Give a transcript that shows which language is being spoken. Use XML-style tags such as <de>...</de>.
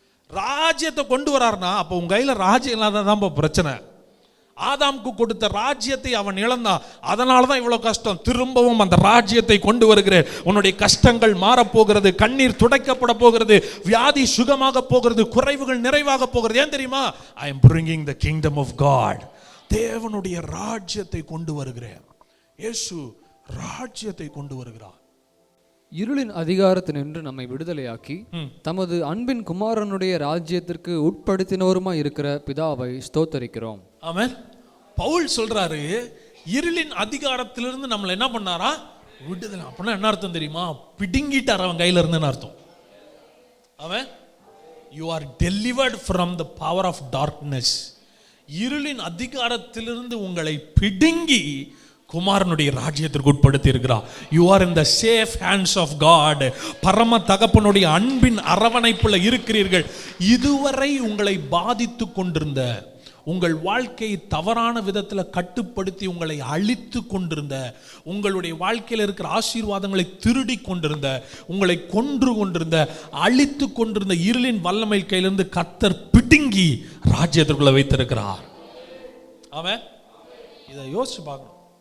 <ta>ராஜ்யத்தை கொண்டு வராருன்னா அப்போ உங்க கையில ராஜ்யம் இல்லாததான் பிரச்சனை. ஆதாமுக்கு கொடுத்த ராஜ்யத்தை அவன் இழந்தான், அதனாலதான் இவ்வளவு கஷ்டம். திரும்பவும் அந்த ராஜ்யத்தை கொண்டு வருகிறேன். உன்னுடைய கஷ்டங்கள் மாறப்போகிறது, கண்ணீர் துடைக்கப்பட போகிறது, வியாதி சுகமாக போகிறது, குறைவுகள் நிறைவாக போகிறது. ஏன் தெரியுமா?</ta> <en>I am bringing the kingdom of God.</en> <ta>தேவனுடைய ராஜ்யத்தை கொண்டு வருகிறேன். இயேசு ராஜ்யத்தை கொண்டு வருகிறார். இருளின் அதிகாரத்தினின்று நம்மை விடுதலையாக்கி தமது அன்பின் குமாரனுடைய ராஜ்யத்திற்கு உட்படுத்தினவருமாய் இருக்கிற பிதாவை ஸ்தோத்தரிக்கிறோம். ஆமென். பவுல் சொல்றாரு, இருளின் அதிகாரத்திலிருந்து நம்மளை என்ன பண்ணாரா? விடுதலை. அப்படின்னா என்ன அர்த்தம் தெரியுமா? பிடுங்கிட்டார் அவன் கையில இருந்துன்னு அர்த்தம். ஆமென்.</ta> <en>You are delivered from the power of darkness.</en> <ta>இருளின் அதிகாரத்திலிருந்து உங்களை பிடுங்கி குமாரனுடைய ராஜ்யத்திற்கு உட்படுத்தி இருக்கிறார்.</ta> <en>You are in the safe hands of God.</en> <ta>பரம தகப்பனுடைய அன்பின் அரவணைப்புல இருக்கிறீர்கள். இதுவரை உங்களை பாதித்து கொண்டிருந்த, உங்கள் வாழ்க்கையை தவறான விதத்தில் கட்டுப்படுத்தி உங்களை அழித்து கொண்டிருந்த, உங்களுடைய வாழ்க்கையில் இருக்கிற ஆசீர்வாதங்களை திருடி கொண்டிருந்த, உங்களை கொன்று கொண்டிருந்த, அழித்து கொண்டிருந்த இருளின் வல்லமை கையிலிருந்து கர்த்தர் பிடுங்கி ராஜ்யத்திற்குள்ள வைத்திருக்கிறார். ஆமென். இதை யோசிச்சு பார்க்கணும்.</ta>